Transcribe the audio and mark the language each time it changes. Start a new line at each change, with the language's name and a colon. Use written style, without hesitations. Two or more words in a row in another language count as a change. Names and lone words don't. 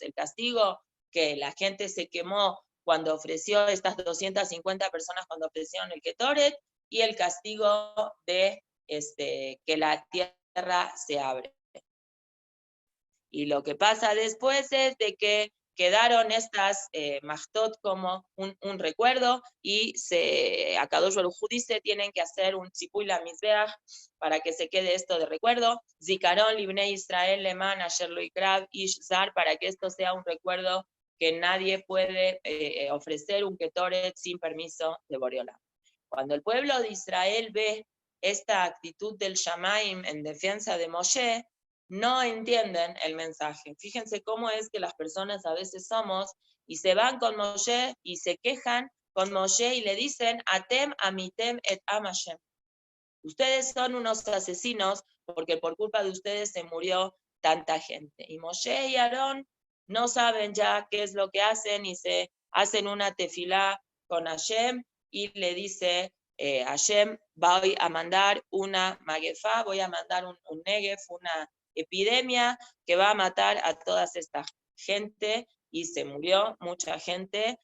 Spanish: El castigo que la gente se quemó cuando ofreció, estas 250 personas cuando ofrecieron el Ketoret, y el castigo de que la tierra se abre. Y lo que pasa después es de que quedaron estas Mahtot como un recuerdo, y a
Hebrew: קדוש ברוך הוא
Spanish: dice, tienen que hacer un
Hebrew: ציפוי למזבח
Spanish: para que se quede esto de recuerdo.
Hebrew: זכרון לבני ישראל למען אשר לא יקרב איש זר,
Spanish: para que esto sea un recuerdo que nadie puede ofrecer un ketoret sin permiso de Boreolam. Cuando el pueblo de Israel ve esta actitud del Shamaim en defensa de Moshe, no entienden el mensaje. Fíjense cómo es que las personas a veces somos, y se van con Moshe y se quejan con Moshe y le dicen,
Hebrew: אתם המתם את עם השם.
Spanish: Ustedes son unos asesinos porque por culpa de ustedes se murió tanta gente. Y Moshe y Aarón no saben ya qué es lo que hacen, y se hacen una tefilá con Hashem y le dice, Hashem, voy a mandar una maguefá, voy a mandar un negef, una epidemia que va a matar a toda esta gente, y se murió mucha gente.